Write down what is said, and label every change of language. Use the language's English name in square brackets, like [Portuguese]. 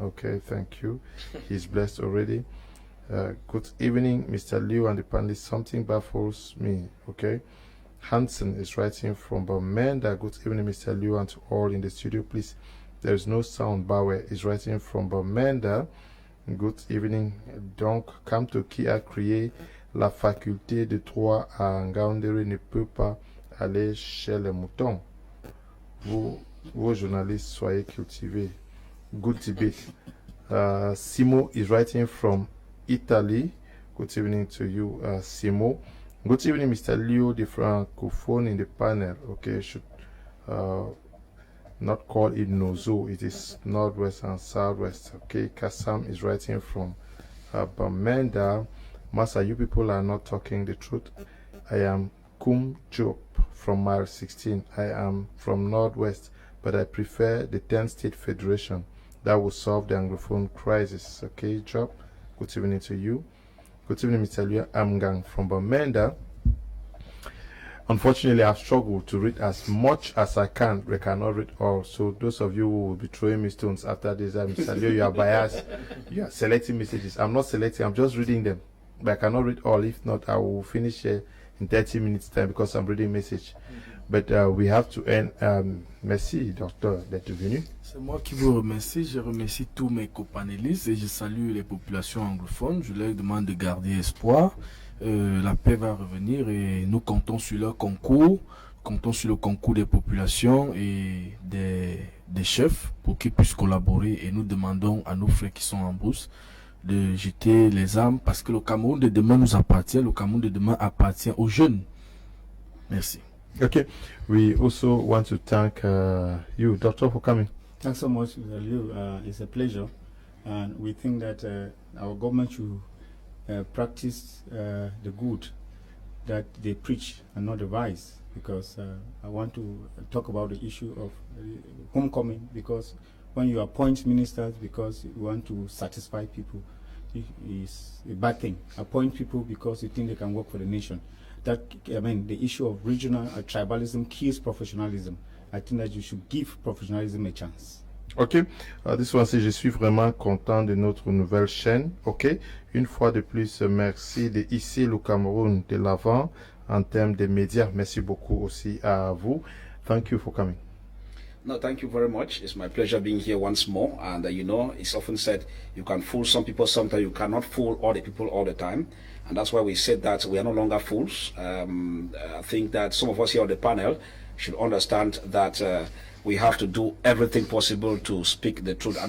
[English] Okay, thank you. He's blessed already. Good evening, Mr. Liu and the panelists. Something baffles me, okay? Hansen is writing from Bamenda. Good evening, Mr. Liu, and to all in the studio, please. There is no sound. Bawe is writing from Bamenda. Good evening. [French] Donc, come to qui a créé la faculté de droit à Ngaoundéré ne peut pas aller chez les moutons. Vos journalistes, soyez cultivés. [English] Good debate. Simo is writing from Italy. Good evening to you, Simo. Good evening, Mr. Leo, the francophone in the panel. Okay, should not call it Nozo. It is Northwest and Southwest. Okay, Kassam is writing from Bamenda. Masa, you people are not talking the truth. I am Kum Job from Mile 16. I am from Northwest, but I prefer the 10-state federation that will solve the Anglophone crisis. Okay, Job. Good evening to you. Good evening, Mr. Leo Amgang from Bamenda. Unfortunately, I've struggled to read as much as I can, but I cannot read all. So those of you who will be throwing me stones after this, Mr. Leo, you are biased. You are selecting messages. I'm not selecting, I'm just reading them. But I cannot read all. If not, I will finish here in 30 minutes time because I'm reading message. But we have to end. [French] Merci, docteur, d'être venu. C'est moi qui vous remercie. Je remercie tous mes copanélistes et je salue les populations anglophones. Je leur demande de garder espoir. La paix va revenir et nous comptons sur leur concours. Comptons sur le concours des populations et des chefs pour qu'ils puissent collaborer. Et nous demandons à nos frères qui sont en brousse de jeter les armes parce que le Cameroun de demain nous appartient. Le Cameroun de demain appartient aux jeunes. Merci. [English] Okay, we also want to thank you, Doctor, for coming. Thanks so much, Mr. Liu. It's a pleasure, and we think that our government should practice the good that they preach and not the vice, because I want to talk about the issue of homecoming, because when you appoint ministers because you want to satisfy people, it is a bad thing. Appoint people because you think they can work for the nation. That, I mean, the issue of regional tribalism kills professionalism. I think that you should give professionalism a chance. Ok, this one, [French] c'est je suis vraiment content de notre nouvelle chaîne. Ok, une fois de plus, merci de hisser le Cameroun de l'avant en termes de médias. Merci beaucoup aussi à vous. [English] Thank you for coming. No, thank you very much. It's my pleasure being here once more. And you know, it's often said you can fool some people, sometimes you cannot fool all the people all the time. And that's why we said that we are no longer fools. I think that some of us here on the panel should understand that we have to do everything possible to speak the truth.